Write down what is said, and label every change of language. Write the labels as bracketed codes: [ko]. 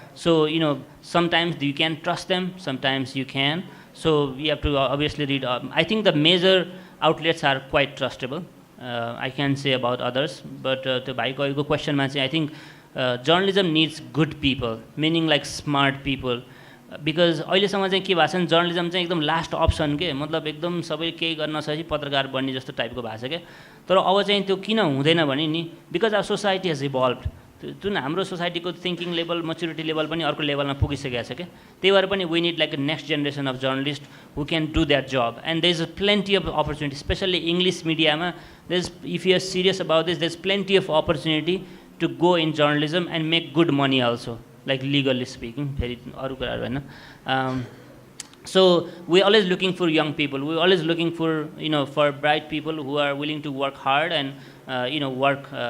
[en] So sometimes you can trust them, sometimes you can. So we have to obviously read. I think the major outlets are quite trustable. I can't say about others, but the bhaiको question मा चाहिँ I think journalism needs good people, meaning like smart people, because [ne] अहिलेसम्म चाहिँ के भएको छ नि, journalism चाहिँ एकदम लास्ट अप्सन के, मतलब एकदम सबै केही गर्न सकेपछि पत्रकार बन्ने जस्तो टाइपको भएको छ के। तर अब चाहिँ त्यो किन हुँदैन भने नि, [en] Because our society has evolved. [ne] जुन हाम्रो सोसाइटीको थिङ्किङ लेभल, मेच्युरिटी लेभल पनि अर्को लेभलमा पुगिसकेको छ क्या। त्यही भएर पनि [en] We need like a next generation of journalist who can do that job, and there is plenty of opportunity, specially English मिडियामा। There is, if you are serious about this, there is plenty of opportunity to go in journalism and make good money also, like legally speaking. [ne] फेरि अरू कुराहरू होइन। [en] So we're always looking for young people. We're always looking for for bright people who are willing to work hard and work.